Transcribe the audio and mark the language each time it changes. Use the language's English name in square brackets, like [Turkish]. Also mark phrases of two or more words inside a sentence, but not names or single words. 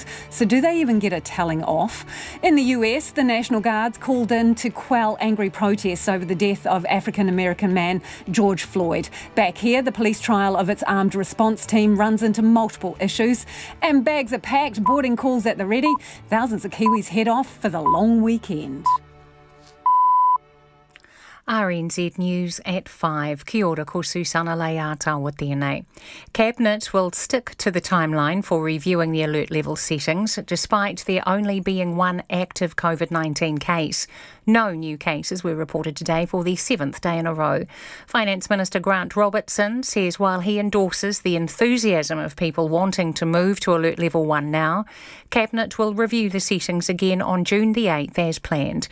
[English] So do they even get a telling off? In the US, the National Guards called in to quell angry protests over the death of African-American man George Floyd. Back here, the police trial of its armed response team runs into multiple issues, and bags are packed, boarding calls at the ready. Thousands of Kiwis head off for the long weekend. RNZ News at 5. [Māori] Kia ora, ko Susana Leata tēnei. [English] Cabinet will stick to the timeline for reviewing the alert level settings, despite there only being one active COVID-19 case. No new cases were reported today for the 7th day in a row. Finance Minister Grant Robertson says while he endorses the enthusiasm of people wanting to move to alert level 1 now, Cabinet will review the settings again on June the 8th as planned.